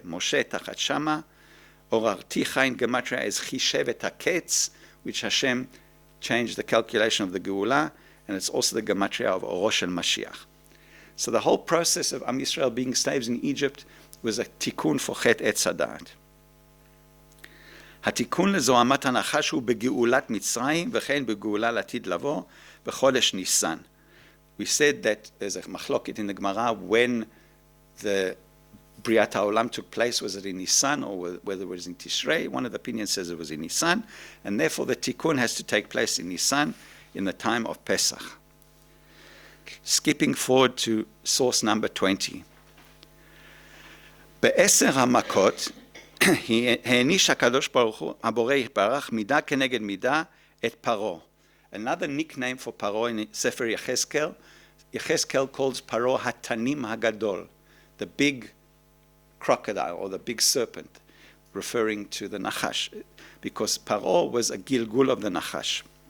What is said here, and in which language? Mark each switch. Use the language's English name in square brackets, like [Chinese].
[English] Moshe tachat Shama. Orarticha in Gematria is Chishevet HaKetz, which Hashem changed the calculation of the Geula, and it's also the Gematria of Orosh and Mashiach. So the whole process of Am Yisrael being slaves in Egypt was a tikkun for Chet Etz Hadat. [Hebrew] התיקון לזוהמת הנחש הוא בגאולת מצרים וכן בגאולה לעתיד לבוא בחודש ניסן. [English] We said that there's a machloket in the Gemara when the Briat HaOlam took place, was it in Nisan or whether it was in Tishrei. One of the opinions says it was in Nisan, and therefore the tikkun has to take place in Nisan in the time of Pesach. Skipping forward to source number 20. [Hebrew] בעשר המכות העניש הקדוש ברוך הוא, הבורא יתברך, מידה כנגד מידה את פרעה. [English] Another nickname for Paro in sefer Yechezkel, Yechezkel calls Paro Hatanim Hagadol, the big crocodile or the big serpent, referring to the Nachash, because Paro was a Gilgul of the Nachash.